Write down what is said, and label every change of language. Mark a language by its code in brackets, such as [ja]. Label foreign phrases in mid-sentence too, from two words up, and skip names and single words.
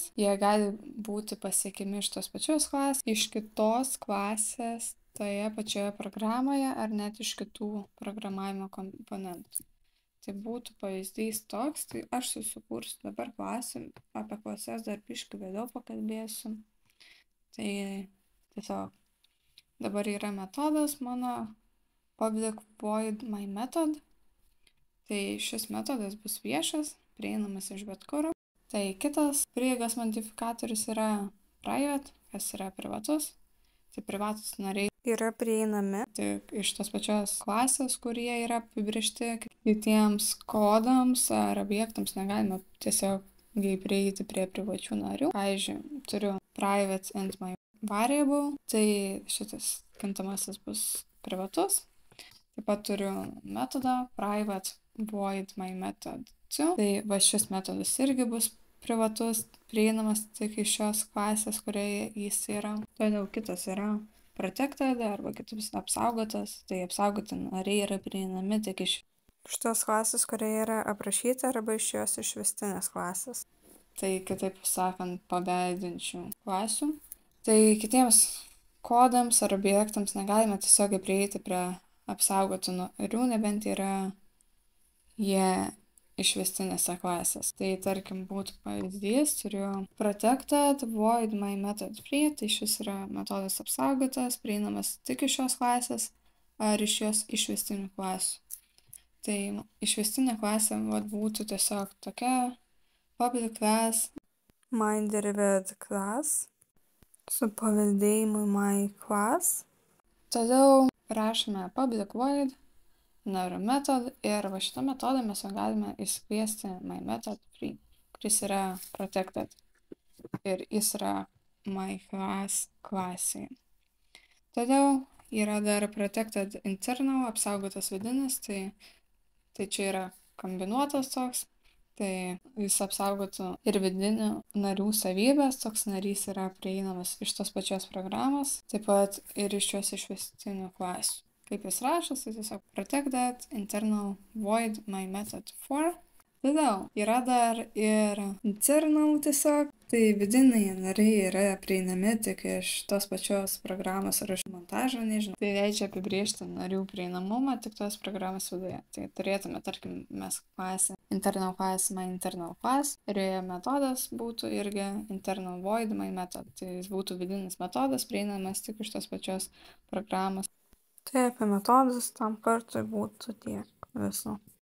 [lt] Jie gali būti pasiekiami iš tos pačios klasės, iš kitos klasės toje pačioje programoje ar net iš kitų programavimo komponentų. Tai būtų pavyzdys toks, tai aš susikursiu dabar klasę, apie klases dar biškį vėliau pakalbėsiu. Tai tiesiog dabar yra metodas mano [en] public void my method. [lt] Tai šis metodas bus viešas, prieinamas iš bet kur. Tai kitas prieigos modifikatorius yra private, kas yra privatus. Tai privatus nariai yra prieinami tik iš tos pačios klasės, kurie yra apibrėžti. Kitiems kodams ar objektams negalima tiesiog prieiti prie privačių narių. Pavyzdžiui, turiu [en] private int my variable, [lt] tai šitas kintamasis bus privatus. Taip pat turiu metodą [en] private void my method [lt] 2. Tai va šis metodas irgi bus privatus, prieinamas tik iš šios klasės, kurioje jis yra. Toliau kitas yra protected arba kitaip apsaugotas. Tai apsaugoti nariai yra prieinami tik iš šitos klasės, kurioje yra aprašyta, arba iš jos išvestinės klasės. Tai kitaip sakant, paveldinčių klasių. Tai kitiems kodams ar objektams negalime tiesiogiai prieiti prie apsaugotų narių, nebent yra jie išvestinėse klasės. Tai tarkim būtų pavyzdys, turiu [en] protected void my method free, [lt] tai šis yra metodas apsaugotas, prieinamas tik iš šios klasės ar iš jos išvestinių klasių. Tai išvestinė klasė būtų tiesiog tokia [en] public class my derived class [lt] su paveldėjimu [en] my class. [lt] Toliau rašome [en] public void [lt] narių method ir va šitą metodą mes jau galime įsikviesti [en] my method free, [lt] kuris yra protected ir jis yra [en] my class [lt] klasėje. Toliau yra dar [en] protected internal, [lt] apsaugotas vidinis, tai čia yra kombinuotas toks, tai jis apsaugotų ir vidinių narių savybės, toks narys yra prieinamas iš tos pačios programos, taip pat ir iš jos išvestinių klasių. Kaip jis rašas, tai tiesiog [en] protected internal void my method for. [lt] Toliau yra dar ir internal tiesiog, tai vidiniai nariai yra prieinami tik iš tos pačios programos ar iš montažo, nežinau. Tai leidžia apibriežti narių prieinamumą tik tos programos viduje. Tai turėtume, tarkim, mes klasę [en] internal class my internal class [lt] ir joje metodas būtų irgi [en] internal void my method. [lt] Tai jis būtų vidinis metodas prieinamas tik iš tos pačios programos. Tai apie metodus tam kartui būtų tiek viso.